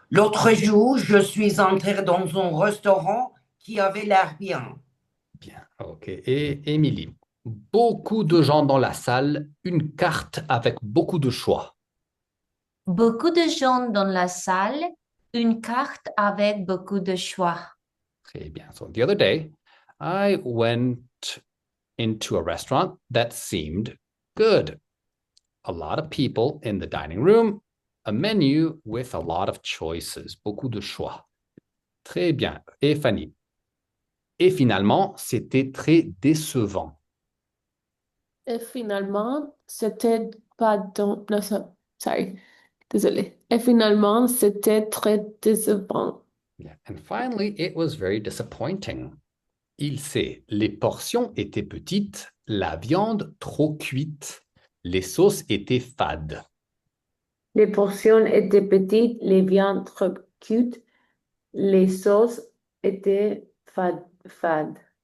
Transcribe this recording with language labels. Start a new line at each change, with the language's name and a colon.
French: L'autre jour, je suis entré dans un restaurant qui avait l'air bien. Bien, OK. Et Émilie, beaucoup de gens dans la salle, une carte avec beaucoup de choix. Beaucoup de gens dans la salle, une carte avec beaucoup de choix. Très bien.
English: So the other day, I went into a restaurant that seemed good. A lot of people in the dining room, a menu with a lot of choices,
French: beaucoup de choix. Très bien. Et Fanny. Et finalement, c'était très décevant. Et finalement, c'était pas dans... Non,
English: sorry,
French: désolé. Et finalement, c'était très décevant.
English: Yeah. And finally, it was very disappointing.
French: Il sait, les portions étaient petites, la viande trop cuite, les sauces étaient fades. Les portions étaient petites, les viandes trop cuites, les sauces étaient fades.